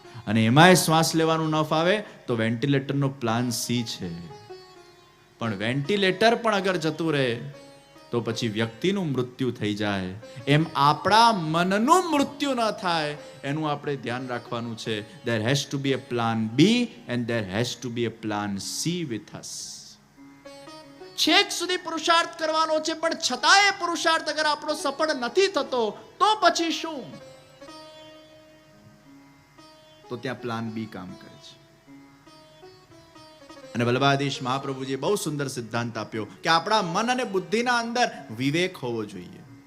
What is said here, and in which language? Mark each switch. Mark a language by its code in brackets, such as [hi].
[gu] અને એમાંય શ્વાસ લેવાનું ન ફાવે તો વેન્ટિલેટરનો પ્લાન સી છે. પણ વેન્ટિલેટર પણ અગર જતું રહે તો પછી વ્યક્તિનું મૃત્યુ થઈ જાય. એમ આપણા મનનું મૃત્યુ ન થાય એનું આપણે ધ્યાન રાખવાનું છે. [en] there has to be a plan B and there has to be a plan C with us. [gu] છેક સુધી પુરુષાર્થ કરવાનો છે, પણ છતાંય પુરુષાર્થ અગર આપણો સફળ નથી થતો તો પછી શું? તો ત્યાં પ્લાન બી કામ કરે છે. અને વલ્લભાધીશ મહાપ્રભુજીએ બહુ સુંદર સિદ્ધાંત આપ્યો કે આપણા મન અને બુદ્ધિના અંદર વિવેક હોવો જોઈએ.